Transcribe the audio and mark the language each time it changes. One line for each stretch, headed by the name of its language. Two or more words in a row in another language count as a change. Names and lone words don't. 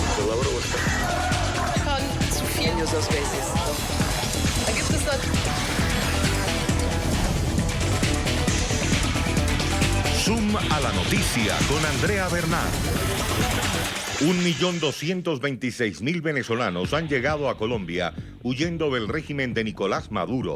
German: Schon zu viel
English: user spaces.
German: Da gibt es noch.
Spanish: Zoom a la noticia con Andrea Bernal. 1.226.000 venezolanos han llegado a Colombia huyendo del régimen de Nicolás Maduro.